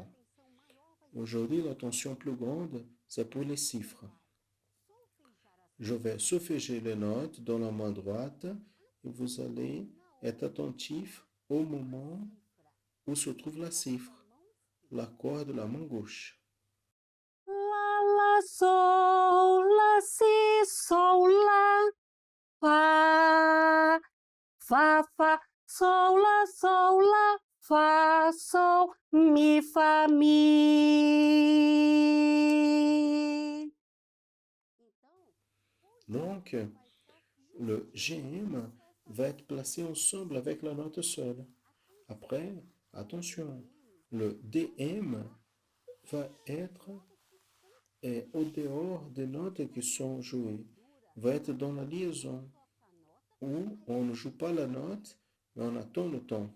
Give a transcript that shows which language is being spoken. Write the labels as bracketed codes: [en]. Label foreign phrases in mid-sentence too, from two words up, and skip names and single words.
[fr] Aujourd'hui, l'attention plus grande, c'est pour les chiffres. Je vais solféger les notes dans la main droite et vous allez être attentif au moment où se trouve la chiffre, l'accord de la main gauche. La, sol, la, si, sol, la, fa, fa, sol, la, fa, sol, mi, fa, mi. Donc, le GM va être placé ensemble avec la note seule. Après, attention, le DM va être au dehors des notes qui sont jouées, va être dans la liaison où on ne joue pas la note, mais on attend le ton.